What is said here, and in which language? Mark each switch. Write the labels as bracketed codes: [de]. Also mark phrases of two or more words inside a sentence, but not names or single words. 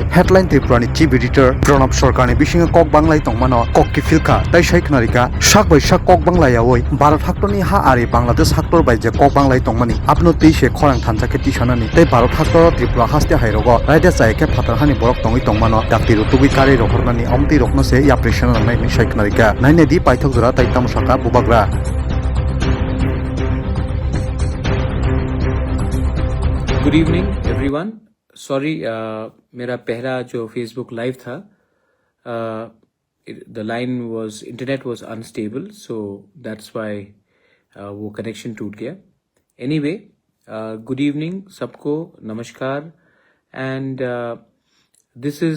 [trp] headline tripura ni chief editor pranab sarkar ni bisinga kok banglai tongmano kok ki filka tai shaik narika shak bai shak kok banglai yawoi bharat haktoni ha ari bangladesh haktor bai je kok banglai tongmani apno teise khorang thanchake tisanani tai bharat haktor tripura haste hairogo raida jaike phatarhani borok tongi tongmano daktiru tubi kari rokhornani amti rokno se ya pressure nai ni shaik narika naine di paithok jora tai tamsaka bubagra [en] good evening everyone sorry [hi] मेरा पहला जो फेसबुक लाइव था [en] the line was internet was unstable so that's why [hi] वो कनेक्शन टूट गया [en] anyway good evening [hi] सबको नमस्कार [en] and this is